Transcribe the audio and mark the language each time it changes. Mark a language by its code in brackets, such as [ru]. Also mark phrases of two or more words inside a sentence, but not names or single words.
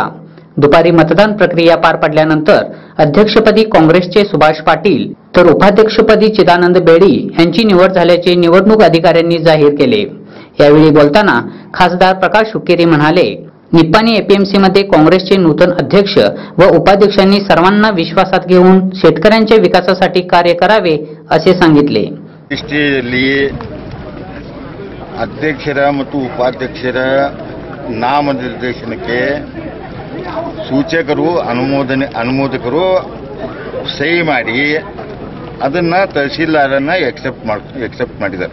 [mr] दुपारी मतदान प्रक्रिया पार पडल्यानंतर अध्यक्षपदी काँग्रेसचे सुभाष पाटील तर उपाध्यक्षपदी चिदानंद बेळी यांची निवड झाल्याचे निवडणूक अधिकाऱ्यांनी जाहीर केले। यावेळी बोलताना खासदार प्रकाश हुक्केरी म्हणाले, निपाणी एपीएमसी मध्ये काँग्रेसचे नूतन अध्यक्ष व उपाध्यक्षांनी सर्वांना विश्वासात घेऊन शेतकऱ्यांच्या विकासासाठी कार्य करावे असे सांगितले। [kn] ಅಧ್ಯಕ್ಷರ ಮತ್ತು ಉಪಾಧ್ಯಕ್ಷರ ನಾಮನಿರ್ದೇಶನಕ್ಕೆ ಸೂಚಕರು ಅನುಮೋದಕರು ಸಹಿ ಮಾಡಿ ಅದನ್ನ ತಹಸೀಲ್ದಾರನ್ನ ಎಕ್ಸೆಪ್ಟ್ ಮಾಡಿದ್ದಾರೆ।